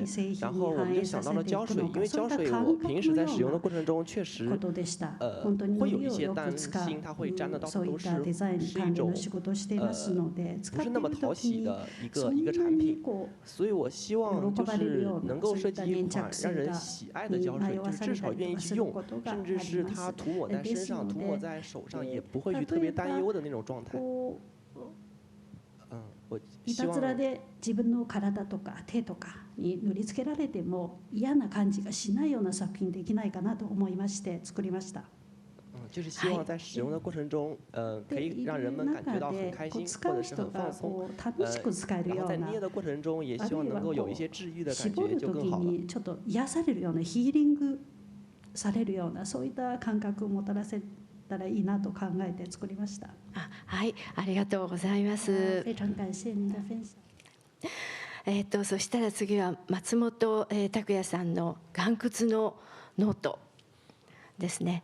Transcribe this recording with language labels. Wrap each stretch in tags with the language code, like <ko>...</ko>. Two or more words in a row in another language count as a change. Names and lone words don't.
<zh>然后我们就想到了胶水，因为胶水我平时在使用的过程中确实会有一些担心它会沾得到都是一种</zh> <ja>で、</ja> <zh>不是那么讨喜的一个产品，所以我希望就是能够设计一款让人喜爱的胶水，就是至少愿意去用，甚至是它涂抹在身上、涂抹在手上也不会去特別担忧的那种状態。</zh> <ja>いたずらで自分の体とか手とかに塗りつけられても嫌な感じがしないような作品できないかなと思いまして作りました。</ja> <zh>就是希望在使用的过程中，可以让人们感觉到很开心，或者是很放松。然后在捏的过程中，也希望能够有一些治愈的感觉，就更好了。</zh> <ja>ちょっと癒されるようなヒーリングされるようなそういった感覚をもたらせたらいいなと考えて作りました。はい、ありがとうございます。</ja> <zh>非常感謝您的分享。</zh> <ja>そしたら次は松本拓也さんの岩窟のノートですね。</ja>